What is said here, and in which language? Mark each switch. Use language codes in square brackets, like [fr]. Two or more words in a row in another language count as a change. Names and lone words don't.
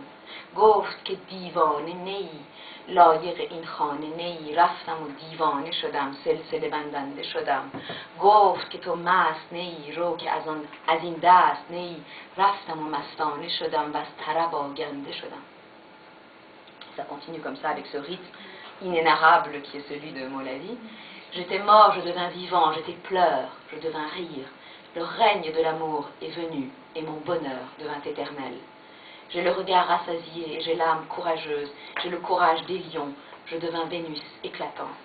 [fa] گفت که دیوانه نیی، لایق این خانه نیی، رفتم و دیوانه شدم، سلسله بندنده شدم. گفت که تو مست نیی، رو که از این دست نیی، رفتم و مستانه شدم و از طرب آگنده شدم. [fr] Ça continue comme ça avec ce rythme inénarrable qui est celui de Moulavi. J'étais mort, je devins vivant, j'étais pleurs, je devins rire. Le règne de l'amour est venu et mon bonheur devint éternel. J'ai le regard rassasié et j'ai l'âme courageuse, j'ai le courage des lions, je devins Vénus éclatante.